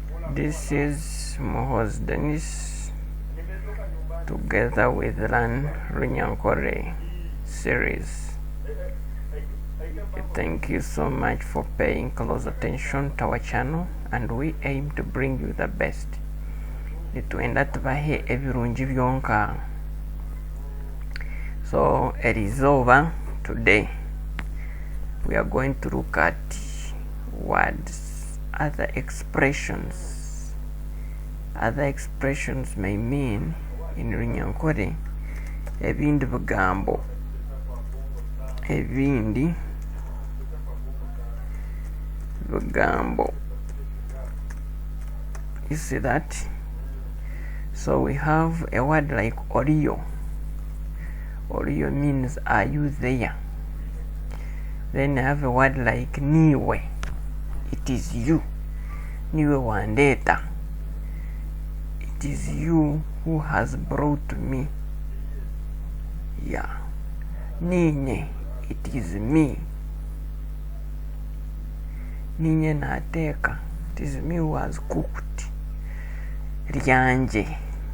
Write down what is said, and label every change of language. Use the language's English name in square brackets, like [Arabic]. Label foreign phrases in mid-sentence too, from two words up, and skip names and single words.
[English] This is Muhoozi together with Runyankole series. Thank you so much for paying close attention to our channel, and we aim to bring you the best. [Nyankole] Nitwenda tubahe ebirungi byonka. [English] So it is over today. We are going to look at words, other expressions. Other expressions may mean in Runyankole [Nyankole] ebindi bigambo, ebindi bigambo. [English] You see that? So we have a word like Oriyo. Oriyo means are you there? Then I have a word like Niwe. It is you. [Nyankole] Niwe wandeta. [English] It is you who has brought me. [Nyankole] Yeah. Ninye. [English] It is me. [Nyankole] Ninye nateka. [English] It is me who has cooked. Ryanje.